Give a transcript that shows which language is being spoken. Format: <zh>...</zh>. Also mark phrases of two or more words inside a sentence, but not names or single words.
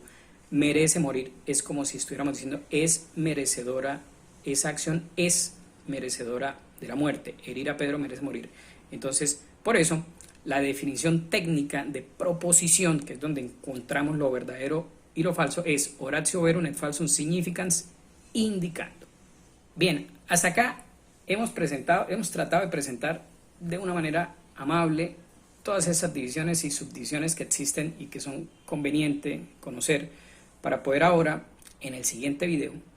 <es>Merece morir. Es como si estuviéramos diciendo, es merecedora, esa acción es merecedora de la muerte. Herir a Pedro merece morir. Entonces, por eso, la definición técnica de proposición, que es donde encontramos lo verdadero y lo falso, es</es> <la>oratio verum et falsum significans indicando.</la> <es>Bien, hasta acá hemos tratado de presentar de una manera amable todas esas divisiones y subdivisiones que existen y que son convenientes conocer para poder ahora, en el siguiente video,</es>